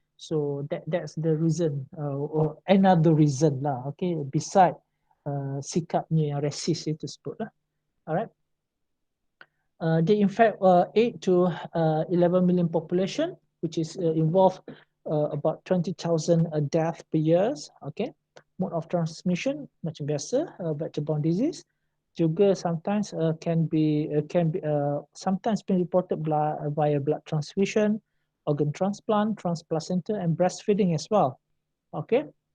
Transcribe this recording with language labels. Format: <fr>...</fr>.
<en>So that's the reason, or another reason lah. Okay.</en> <ms>Beside sikapnya yang rasis itu sebut lah.</ms> <en>Alright. They infect 8 to 11 million population, which is involved about 20,000 death per year. Okay. Mode of transmission</en> <ms>macam biasa,</ms> <en>vector-borne disease.</en> <ms>Juga</ms> <en>sometimes can be sometimes been reported via blood transfusion, organ transplant, transplacenta, and breastfeeding as well. Okay.</en>